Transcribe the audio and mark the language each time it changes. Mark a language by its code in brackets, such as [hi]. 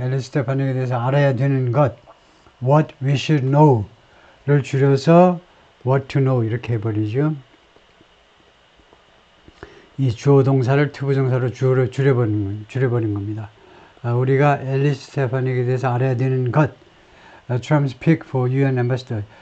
[ko] Alice Stefanik에 대해서 알아야 되는 것. [en] What we should know를 [ko] 줄여서 [en] What to know [ko] 이렇게 해버리죠. 이 주어 동사를 투부정사로 주어를 줄여버린 겁니다. 우리가 앨리스 스테파닉에 대해서 알아야 되는 것. [en] Trump's pick for UN ambassador.